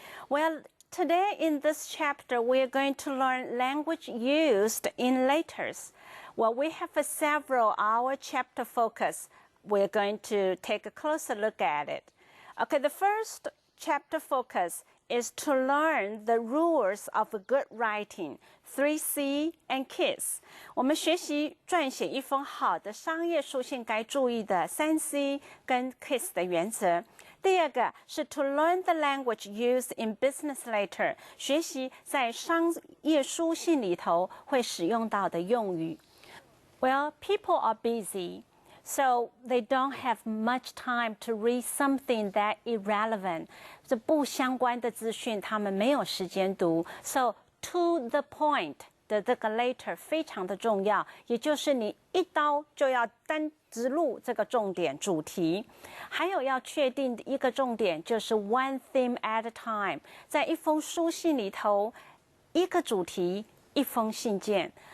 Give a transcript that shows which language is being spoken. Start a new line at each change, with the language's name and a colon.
English: Well, today in this chapter, we're going to learn language used in letters. Well, we have several our chapter focus. We're going to take a closer look at it. Okay, the first chapter focus is to learn the rules of good writing, 3C and KISS.
Chinese: 我们学习撰写一封好的商业书信该注意的 3C 跟 KISS 的原则。第二个是
English: to learn the language used in business letter，
Chinese: 学习在商业书信里头会使用到的用语。
English: Well, people are busy, so they don't have much time to read something that irrelevant.
Chinese: 这不相关的资讯，他们没有时间读。
English: So to the point
Chinese: 的这个 letter 非常的重要，也就是你一刀就要单直入这个重点主题。还有要确定的一个重点就是
English: one theme at a time，
Chinese: 在一封书信里头，一个主题，一封信件。